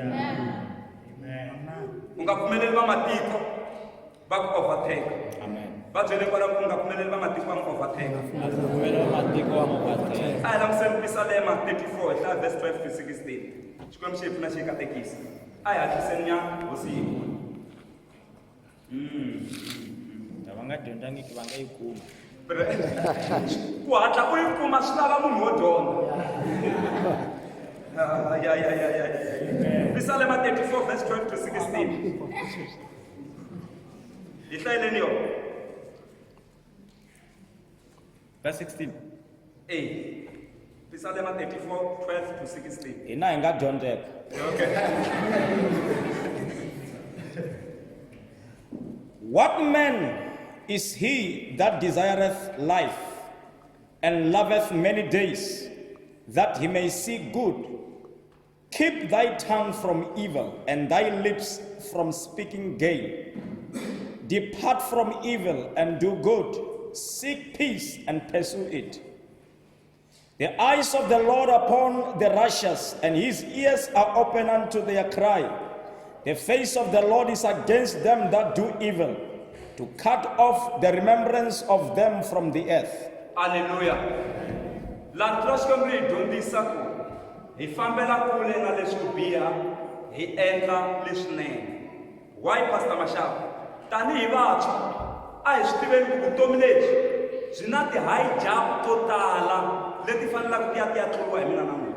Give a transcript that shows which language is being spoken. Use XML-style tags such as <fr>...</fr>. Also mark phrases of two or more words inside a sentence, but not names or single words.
<ts>u nga pfumeleli va matiko va ku overtake va byele kwala ku nga pfumeleli va matiko va n'wi overtake a hi lamuseni Psalm 34 hi hlaya</ts> <en>verse 12 to 16</en> <ts>xikwembu xi hi pfuna xi hi katekisa a hi hatliseni nya hosi yihi va nga dyondzangiki va nga yi kuma ku hatla u yi kuma swi lava munhu wo dyondza Psalm 34</ts> <en>verse 12 to 16</en> <ts>hi hlayeleni yo Verse 16. Psalm 34 12 to 16 Hina hi nga dyondzeka. okay</ts> <en>What man is he that desireth life and loveth many days, that he may see good? Keep thy tongue from evil and thy lips from speaking gain. Depart from evil and do good. Seek peace and pursue it. The eyes of the Lord upon the righteous, and his ears are open unto their cry. The face of the Lord is against them that do evil, to cut off the remembrance of them from the earth. Hallelujah.</en> <ts>La troshka mri dyondzisa ku hi fambela kule na leswo biha hi endla leswinene.</ts> <en>Why Pastor Mashaka?</en> <ts>Tanihi vantshwa a hi swi tiveni ku vutomi lebyi byi na ti-hijack to tala leti fanelaka ti ya tluriwa hi mina na n'wina.</ts>